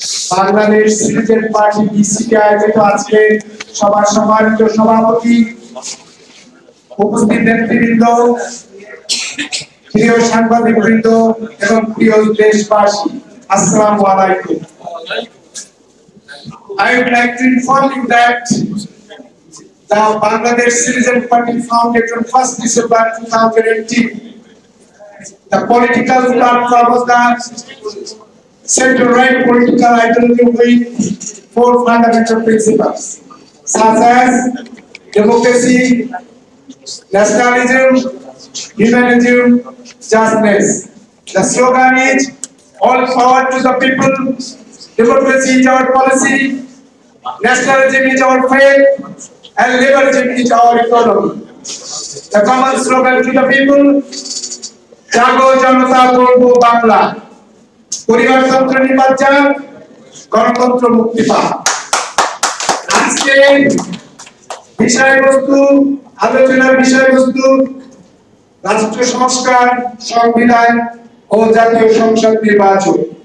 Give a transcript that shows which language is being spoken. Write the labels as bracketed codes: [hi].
[bn] Bangladesh citizen party बीसीকে আয়োজিত আজকে সভার সম্মানিত সভাপতি, উপস্থিত নেতৃবৃন্দ, প্রিয় সাংবাদিকবৃন্দ এবং প্রিয় দেশবাসী, আসসালামু আলাইকুম। [en] I would like to inform you that the Bangladesh Citizen Party founded on 1st December 2018. The political platform was the center-right political ideology with 4 fundamental principles, such as democracy, nationalism, humanism, justice. The slogan is "All power to the people." Democracy is our policy, nationalism is our faith, and liberalism is our economy. The common slogan to the people: [bn] জাগো জনতা গড়বো বাংলা, পরিবারতন্ত্র নির্বাচন, গণতন্ত্র মুক্তি পাক। আজকে বিষয়বস্তু, আলোচনার বিষয়বস্তু রাষ্ট্র সংস্কার, সংবিধান ও জাতীয় সংসদ নির্বাচন।